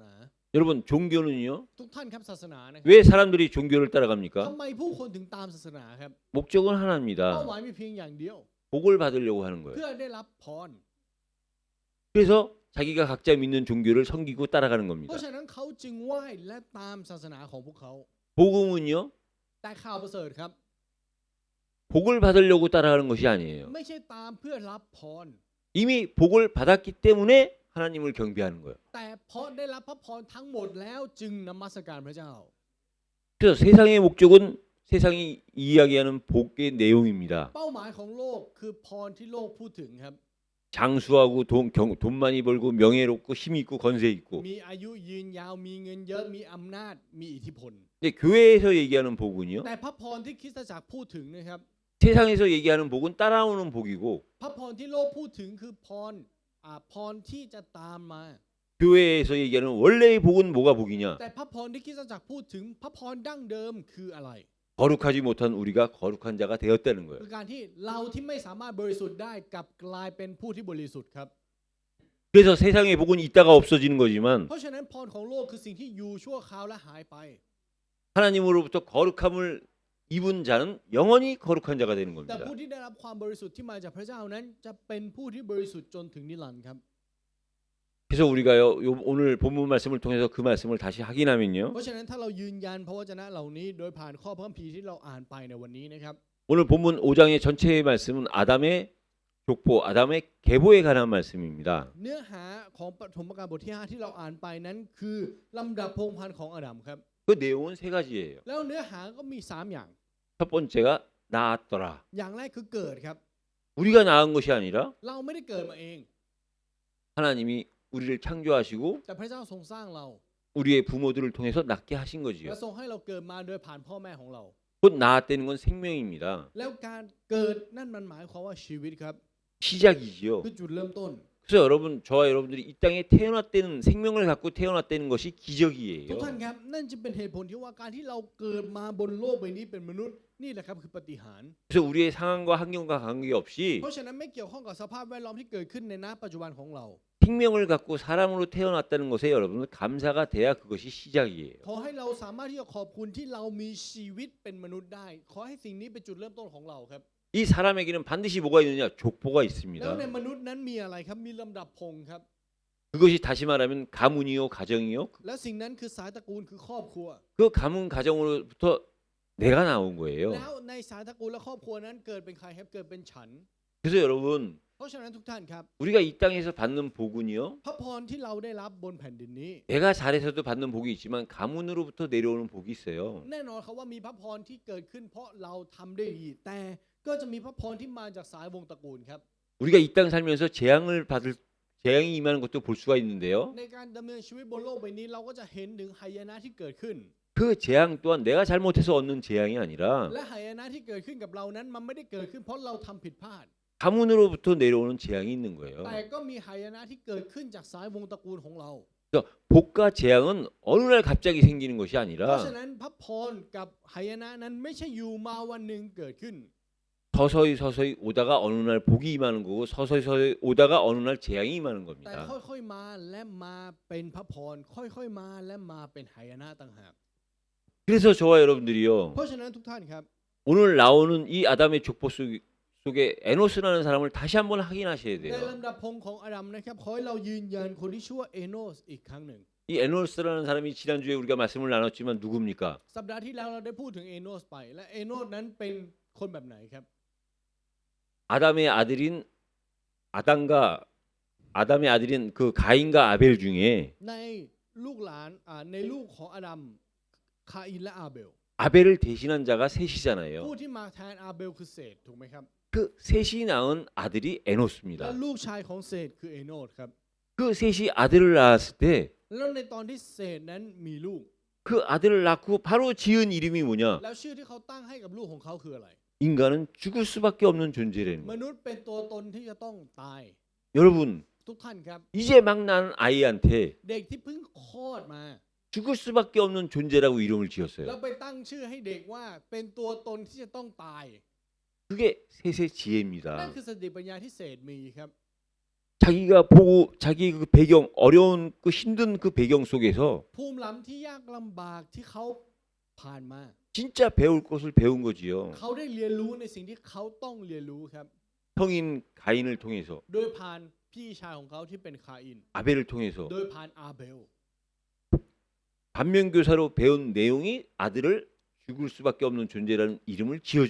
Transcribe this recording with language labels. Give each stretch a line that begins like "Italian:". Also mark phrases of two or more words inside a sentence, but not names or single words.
Korean: 여러분 종교는요.
Thai: ทุกท่านครับศาสนานะครั
Korean: 왜 사람들이 종교를 따라갑니까?
Thai: ทำไมผู้คนถึงตามศาสนาครับ
Korean: 목적은
Thai: เป้า
Korean: 하나입니다.
Thai: หมายมีเพียงอย่างเดียว
Korean: 복을 받으려고 하는
Thai: เพื่
Korean: 거예요.
Thai: อได้รับพร
Korean: 그래서 자기가 각자 믿는 종교를 섬기고 따라가는
Thai: เพ
Korean: 겁니다.
Thai: ราะฉะนั้นเขาจึงไหว้และตามศาสนาของพวกเขา
Korean: 복음은요.
Thai: แต่ข่าวประเสริฐครับ
Korean: 복을 받으려고 따라가는 것이 아니에요.
Thai: ไม่ใช่ตามเพื่อรับพร
Korean: 이미 복을 받았기 때문에 하나님을 경배하는 거예요.
Thai: แต่เพราะได้รับพระพรทั้งหมดแล้วจึงนมัสการพระเจ้า
Korean: 그래서 세상의 목적은 세상이 이야기하는 복의 내용입니다.
Thai: เป้าหมายของโลกคือพรที่โลกพูดถึงครับ
Korean: 장수하고 돈 많이 벌고 명예롭고 힘 있고 건세 있고.
Thai: มีอายุยืนยาวมีเงินเยอะมีอำนาจมีอิทธิพล
Korean: 근데 교회에서 얘기하는 복은요.
Thai: แต่พระพรที่คริสตจักรพูดถึงนะครับ
Korean: 세상에서 얘기하는 복은 따라오는 복이고
Thai: พระพรที่โลกพูดถึงคือพรที่จะตามมา
Korean: 교회에서 얘기하는 원래의 복은 뭐가 복이냐?
Thai: แต่พระพรที่คริสตจักรพูดถึงพระพรดั้งเดิมคืออะไร
Korean: 거룩하지 못한 우리가 거룩한 자가 되었다는
Thai: คื
Korean: 거예요.
Thai: อการที่เราที่ไม่สามารถบริสุทธิ์ได้กลับกลายเป็นผู้ที่บริสุทธิ์ครับ
Korean: 그래서 세상의 복은 있다가 없어지는 거지만
Thai: เพราะฉะนั้นพรของโลกคือสิ่งที่อยู่ชั่วคราวและหายไป
Korean: 하나님으로부터 거룩함을 입은 자는 영원히 거룩한 자가 되는
Thai: แต่
Korean: 겁니다.
Thai: ผู้ที่ได้รับความบริสุทธิ์ที่มาจากพระเจ้านั้นจะเป็นผู้ที่บริสุทธิ์จนถึงนิรันดร์ครับ
Korean: 그래서 우리가요 오늘 본문 말씀을 통해서 그 말씀을 다시 확인하면요.
Thai: เพราะฉะนั้นถ้าเรายืนยันพระวจนะเหล่านี้โดยผ่านข้อพระคัมภีร์ที่เราอ่านไปในวันนี้นะครับ
Korean: 오늘 본문 5장의 전체의 말씀은 아담의 족보, 아담의 계보에 관한 말씀입니다.
Thai: เนื้อหาของปฐมกาลบทที่ 5 ที่เราอ่านไปนั้นคือลำดับพงศ์พันธุ์ของอาดัมครับ
Korean: 그 내용은 세 가지예요.
Thai: แล้วเนื้อหาก็มี 3 อย่าง
Korean: 첫 번째가 낳았더라.
Thai: อย่างแรกคือเกิดครับ
Korean: 우리가 낳은 것이 아니라
Thai: เราไม่ได้เกิดมาเอง
Korean: 하나님이 우리를 창조하시고
Thai: แต่พระเจ้าทรงสร้างเรา
Korean: 우리의 부모들을 통해서 낳게 하신
Thai: และ
Korean: 거지요.
Thai: ทรงให้เราเกิดมาโดยผ่านพ่อแม่ของเรา
Korean: 곧 낳았다는 건 생명입니다.
Thai: แล้วการเกิดนั่นมันหมายความว่าชีวิตครับ
Korean: 시작이지요.
Thai: คือจุดเริ่มต้น
Korean: 그래서 여러분, 저와 여러분들이 이 땅에 태어났다는 생명을 갖고 태어났다는 것이
Thai: ทุก
Korean: 기적이에요.
Thai: ท่านครับนั่นจึงเป็นเหตุผลที่ว่าการที่เราเกิดมาบนโลกใบนี้เป็นมนุษย์นี่แหละครับคือปาฏิหาริย์
Korean: 그래서 우리의 상황과 환경과 관계없이
Thai: เพราะฉะนั้นไม่เกี่ยวข้องกับสภาพแวดล้อมที่เกิดขึ้นในณปัจจุบันของเรา
Korean: 생명을 갖고 사람으로 태어났다는 것에 여러분은 감사가 돼야 그것이 시작이에요.
Thai: ขอให้เราสามารถที่จะขอบคุณที่เรามีชีวิตเป็นมนุษย์ได้ขอให้สิ่งนี้เป็นจุดเริ่มต้นของเราครับ
Korean: 이 사람에게는 반드시 뭐가 있느냐? 족보가
Thai: แล้ว
Korean: 있습니다.
Thai: ในมนุษย์นั้นมีอะไรครับมีลำดับพงศ์ครับ
Korean: 그것이 다시 말하면 가문이요, 가정이요.
Thai: และสิ่งนั้นคือสายตระกูลคือครอบครัว
Korean: 그 가문 가정으로부터 내가 나온 거예요.
Thai: แล้วในสายตระกูลและครอบครัวนั้นเกิดเป็นใครครับเกิดเป็นฉัน
Korean: 그래서 여러분,
Thai: เพราะฉะนั้นทุกท่านครับ
Korean: 우리가 이 땅에서 받는 복은요,
Thai: พระพรที่เราได้รับบนแผ่นดินนี้
Korean: 내가 잘해서도 받는 복이 있지만 가문으로부터 내려오는 복이 있어요.
Thai: แน่นอนครับว่ามีพระพรที่เกิดขึ้นเพราะเราทำได้ดีแต่ก็จะมีพระพรที่มาจากสายวงศ์ตระกูลครับ
Korean: 우리가 이 땅 살면서 재앙이 임하는 것도 볼 수가 있는데요.
Thai: ในการดำเนินชีวิตบนโลกใบนี้เราก็จะเห็นถึงหายนะที่เกิดขึ้น
Korean: 그 재앙 또한 내가 잘못해서 얻는 재앙이 아니라
Thai: และหายนะที่เกิดขึ้นกับเรานั้นมันไม่ได้เกิดขึ้นเพราะเราทำผิดพลาด
Korean: 가문으로부터 내려오는 재앙이 있는 거예요.
Thai: แต่ก็มีหายนะที่เกิดขึ้นจากสายวงศ์ตระกูลของเรา
Korean: 그래서 복과 재앙은 어느 날 갑자기 생기는 것이
Thai: เพราะฉะ
Korean: 아니라
Thai: นั้นพระพรกับหายนะนั้นไม่ใช่อยู่มาวันหนึ่งเกิดขึ้น
Korean: 서서히 오다가 어느 날 복이 임하는 거고 서서히 오다가 어느 날 재앙이 임하는
Thai: แต่
Korean: 겁니다.
Thai: ค่อยๆมาและมาเป็นพระพรค่อยๆมาและมาเป็นหายนะต่างหาก
Korean: 그래서 저와 여러분들이요,
Thai: เพราะฉะนั้นทุกท่านครับ
Korean: 오늘 나오는 이 아담의 족보 속에 에노스라는 사람을 다시 한번 확인하셔야
Thai: ใน
Korean: 돼요.
Thai: ลำดับพงศ์ของอาดัมนะครับขอให้เรายืนยันคนที่ชื่อว่าเอโนสอีกครั้งหนึ่ง
Korean: 이 에노스라는 사람이 지난주에 우리가 말씀을 나눴지만 누굽니까?
Thai: สัปดาห์ที่แล้วเราได้พูดถึงเอโนสไปและเอโนสนั้นเป็นคนแบบไหนครับ
Korean: 아담의 아들인 그 가인과 아벨 중에
Thai: ในลูกหลานในลูกของอาดัมคาอินและอาเบล
Korean: 아벨을 대신한 자가 셋이잖아요.
Thai: ผู้ที่มาแทนอาเบลคือเศษถูกไหมครับ
Korean: 그 셋이 낳은 아들이
Thai: และ
Korean: 에노스입니다.
Thai: ลูกชายของเศษคือเอโนสครับ
Korean: 그 셋이 아들을 낳았을 때 그
Thai: แล้วในตอนที่เศษนั้นมีลูก
Korean: 아들을 낳고 바로 지은 이름이 뭐냐?
Thai: แล้วชื่อที่เขาตั้งให้กับลูกของเขาคืออะไร
Korean: 인간은 죽을 수밖에 없는 존재라는
Thai: ม
Korean: 거예요.
Thai: นุษย์เป็นตัวตนที่จะต้องตาย
Korean: 여러분,
Thai: ทุกท่านครับ
Korean: 이제 막 낳은 아이한테
Thai: เด็กที่เพิ่งคลอดมา
Korean: 죽을 수밖에 없는 존재라고 이름을
Thai: แล้ว
Korean: 지었어요.
Thai: ไปตั้งชื่อให้เด็กว่าเป็นตัวตนที่จะต้องตาย
Korean: 그게 셋의
Thai: นั่น
Korean: 지혜입니다.
Thai: คือสติปัญญาที่เศษมีครับ
Korean: 자기가 보고 자기 그 배경, 어려운 그 힘든 그 배경 속에서
Thai: ภูมิหลังที่ยากลำบากที่เขาผ่านมา
Korean: 진짜 배울 것을 배운 거지요.
Thai: เขาได้เรียนรู้ในสิ่งที่เขาต้องเรียนรู้ครับ
Korean: 형인 가인을 통해서,
Thai: โดยผ่านพี่ชายของเขาที่เป็นคาอิน
Korean: 아벨을 통해서
Thai: โดยผ่านอาเบล
Korean: 반면교사로 배운 내용이 아들을 죽을 수밖에 없는 존재라는 이름을 지어준